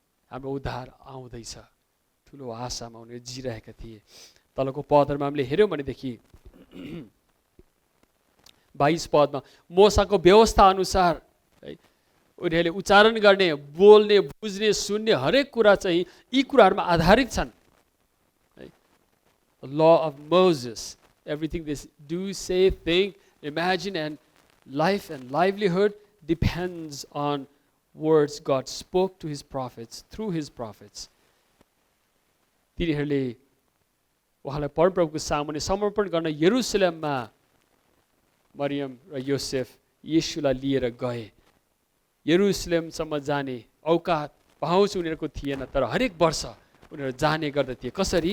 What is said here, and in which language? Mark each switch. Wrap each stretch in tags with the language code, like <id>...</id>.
<ne>हाम्रो उद्धार आउँदैछ। ठुलो आशामा उनीहरू जिरहेका थिए। तलको पदहरूमा हामीले हेऱ्यौँ भनेदेखि 22 पदमा मोसाको व्यवस्था अनुसार उनीहरूले उच्चारण गर्ने, बोल्ने, बुझ्ने, सुन्ने हरेक कुरा चाहिँ यी कुराहरूमा आधारित छन्।</ne> <en>Law of Moses, everything they do, say, think, imagine, and life and livelihood depends on words God spoke to his prophets, through his prophets.</en> <ne>तिनीहरूले उहाँलाई परमप्रभुको सामुन्ने समर्पण गर्न यरुसलेममा मरियम र योसेफ येशूलाई लिएर गए। यरुसलेमसम्म जाने औकात पहुँच उनीहरूको थिएन, तर हरेक वर्ष उनीहरू जाने गर्दथे। कसरी?</ne>